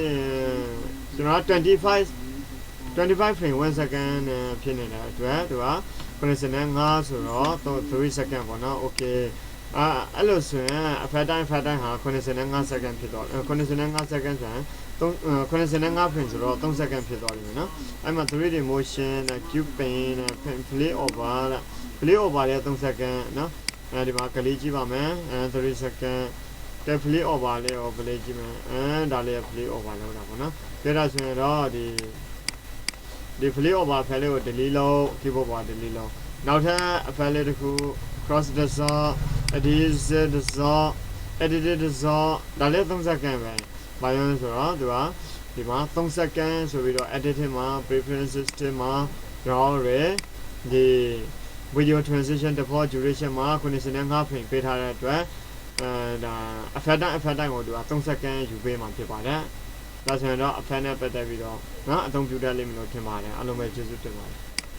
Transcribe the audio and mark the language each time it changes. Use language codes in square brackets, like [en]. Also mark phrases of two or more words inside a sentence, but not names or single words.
[my] 25 frame 1 second ဖြစ်နေတဲ့အတွက်သူက85ဆိုတော့3 second ပေါ့เนาะ okay အဲ့လိုဆိုရင်အဖက်တိုင်းဟာ 85 second ဖြစ်တော့85 second ဆိုရင်85 frame ဆိုတော့3 second ဖြစ်သွားပြီเนาะအဲ့မှာ [en] 3D motion cube paint play over [my] လည်း3 second เนาะဒီမှာကလေးကြည့်ပါမယ်3 second ကဲ [en] play over [my] လေးကို play ကြည့်မယ်ဒါလေး [en] play over [my] လောက်တာပေါ့เนาะကြည့်ရဆိုရင်တော့ဒီ play over ဖက်လေးကို delete လုပ် keyboard ပေါ် delete လုပ်နောက်ထပ်အဖက်လေးတစ်ခု [en] cross dissolve edit dissolve [my] ဒါလေး3 second ပဲဘာလို့လဲဆိုတော့သူကဒီမှာ3 second ဆိုပြီးတော့ edit မှာ preferences မှာတော့ဒီ [en] video transition default duration [my] မှာ95 frame ပေးထားတဲ့အတွက်ဒါအဖက်တိုင်းကိုသူက3 second ယူပေးမှာဖြစ်ပါတယ်ဒါဆိုရင်တော့အဖက်နဲ့ပတ်သက်ပြီးတော့အသုံးပြုတတ်လိမ့်မယ်လို့ထင်ပါတယ်အားလုံးပဲကျေးဇူးတင်ပါတယ်